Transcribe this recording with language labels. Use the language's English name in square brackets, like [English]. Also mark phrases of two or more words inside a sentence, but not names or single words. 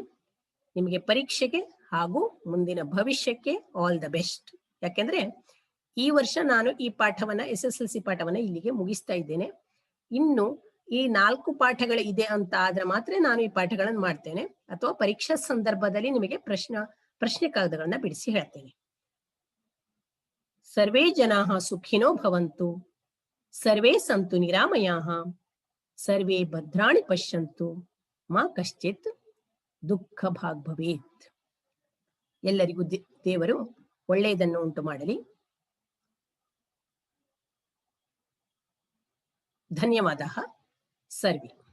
[Kannada] ನಿಮಗೆ ಪರೀಕ್ಷೆಗೆ ಹಾಗೂ ಮುಂದಿನ ಭವಿಷ್ಯಕ್ಕೆ [English] all the best. [Kannada] ಯಾಕೆಂದ್ರೆ ಈ ವರ್ಷ ನಾನು ಈ ಪಾಠವನ್ನ SSLC ಪಾಠವನ್ನ ಇಲ್ಲಿಗೆ ಮುಗಿಸ್ತಾ ಇದ್ದೇನೆ. ಇನ್ನು ಈ 4 ಪಾಠಗಳು ಇದೆ ಅಂತ ಆದ್ರೆ ಮಾತ್ರ ನಾನು ಈ ಪಾಠಗಳನ್ನು ಮಾಡ್ತೇನೆ, ಅಥವಾ ಪರೀಕ್ಷಾ ಸಂದರ್ಭದಲ್ಲಿ ನಿಮಗೆ ಪ್ರಶ್ನೆ ಕಾಗದಗಳನ್ನ ಬಿಡಿಸಿ ಹೇಳ್ತೇನೆ. [Sanskrit] ಸರ್ವೇ ಜನಾಃ ಸುಖಿನೋ ಭವಂತು, ಸರ್ವೇ ಸಂತು ನಿರಾಮಯಾಃ, ಸರ್ವೇ ಭದ್ರಾಣಿ ಪಶ್ಯಂತು, ಮಾ ಕಶ್ಚಿತ್ ದುಃಖ ಭಾಗ್ ಭವೇತ್. [Kannada] ಎಲ್ಲರಿಗೂ ದೇವರು ಒಳ್ಳೆಯದನ್ನು ಉಂಟು ಮಾಡಲಿ. [Sanskrit] ಧನ್ಯವಾದ ಸರ್ವೇ.